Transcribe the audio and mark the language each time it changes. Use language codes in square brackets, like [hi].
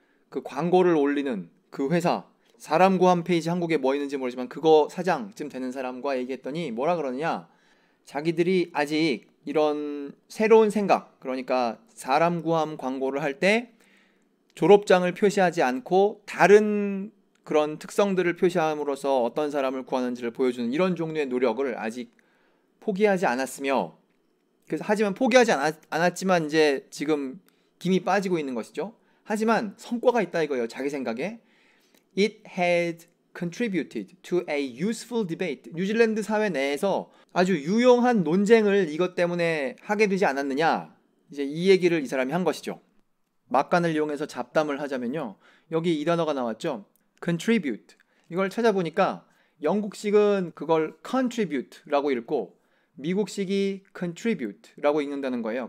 [ko] 그 광고를 올리는 그 회사, 사람 구함 페이지, 한국에 뭐 있는지 모르지만 그거 사장쯤 되는 사람과 얘기했더니 뭐라 그러느냐, 자기들이 아직 이런 새로운 생각, 그러니까 사람 구함 광고를 할 때 졸업장을 표시하지 않고 다른 그런 특성들을 표시함으로써 어떤 사람을 구하는지를 보여주는 이런 종류의 노력을 아직 포기하지 않았으며, 그래서 하지만 포기하지 않았지만 이제 지금 김이 빠지고 있는 것이죠. 하지만 성과가 있다 이거예요. 자기 생각에 [en] It had contributed to a useful debate. [ko] 뉴질랜드 사회 내에서 아주 유용한 논쟁을 이것 때문에 하게 되지 않았느냐, 이제 이 얘기를 이 사람이 한 것이죠. 막간을 이용해서 잡담을 하자면요, 여기 이 단어가 나왔죠. [en] contribute. [ko] 이걸 찾아보니까 영국식은 그걸 contribute라고 읽고 미국식이 contribute라고 읽는다는 거예요.